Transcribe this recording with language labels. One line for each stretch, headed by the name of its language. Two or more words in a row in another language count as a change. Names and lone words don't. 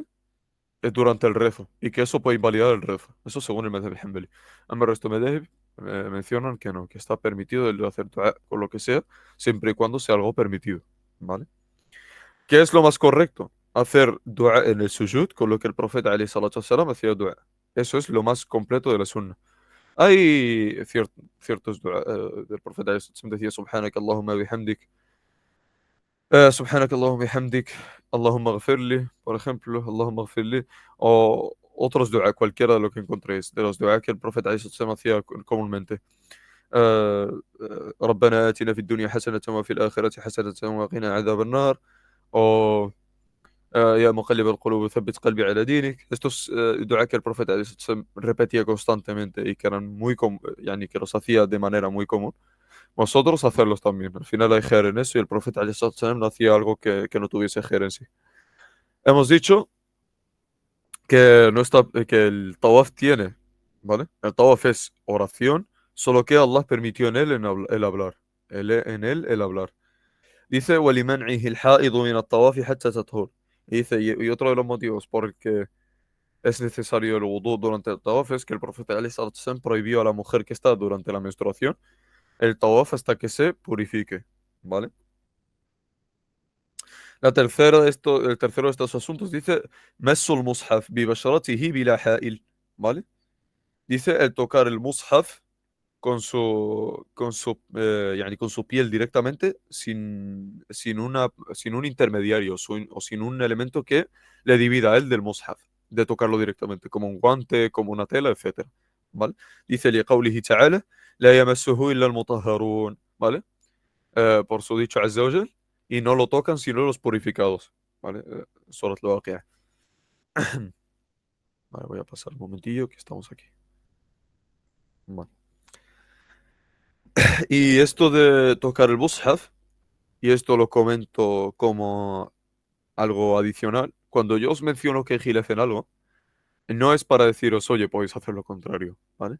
Spanish: Durante el rezo, y que eso puede invalidar el rezo. Eso según el
Arabic: مذهب الحنبلي.
Spanish: Ambos el resto de madhab mencionan que no, que está permitido el hacer dua con lo que sea, siempre y cuando sea algo permitido, ¿vale? ¿Qué es lo más correcto? Hacer dua en el sujud, con lo que el profeta
Arabic: عليه الصلاة والسلام
Spanish: hacía dua. Eso es lo más completo de la sunna. Hay ciertos dua del profeta
Arabic: عليه الصلاة والسلام, decía سبحانك اللهم وبحمدك سبحانك اللهم وبحمدك اللهم اغفر لي,
Spanish: por ejemplo,
Arabic: اللهم اغفر لي,
Spanish: o otros dua, cualquiera de lo que encontréis, de los dua que el profeta
Arabic: عليه الصلاة والسلام
Spanish: hacía comúnmente.
Arabic: ربنا آتنا في الدنيا حسنة وفي الآخرة حسنة وقنا عذاب النار. O يا مقلب القلوب ثبت قلبي على دينك.
Spanish: Estos dua que el profeta repetía constantemente y que eran yani que los hacía de manera muy común. Vosotros hacerlos también. Al final hay khair en eso y el profeta
Arabic: عليه الصلاة والسلام
Spanish: no hacía algo que no tuviese khair en sí. Hemos dicho que, no está, que el tawaf tiene, ¿vale? El tawaf es oración, solo que Allah permitió en él el hablar. En él el hablar. Dice,
Arabic: وَلِمَنْعِهِ الْحَائِضُ مِنَ الطَّوَافِ حَتَّى تَطْهُرَ.
Spanish: Y dice, y otro de los motivos por el que es necesario el wudu durante el tawaf es que el profeta ﷺ prohibió a la mujer que está durante la menstruación el tawaf hasta que se purifique, ¿vale? El tercero de estos asuntos dice,
Arabic: مَسُّ الْمُصْحَفِ بِبَشَرَتِهِ بِلَا حَائِلٍ,
Spanish: ¿vale? Dice el tocar el mushaf yani con su piel directamente, sin un intermediario o sin un elemento que le divida a él del mushaf, de tocarlo directamente, como un guante, como una tela, etcétera, ¿vale? Dice
Arabic: لقوله تعالى لا يمسه إلا المطهرون,
Spanish: ¿vale? Por su dicho
Arabic: عز وجل,
Spanish: y no lo tocan sino los purificados, ¿vale? Surat al-Waqi'ah. Vale, voy a pasar un momentillo que estamos aquí. Vale. Y esto de tocar el mushaf, y esto lo comento como algo adicional, cuando yo os menciono que Gilef en algo, no es para deciros, oye, podéis hacer lo contrario, ¿vale?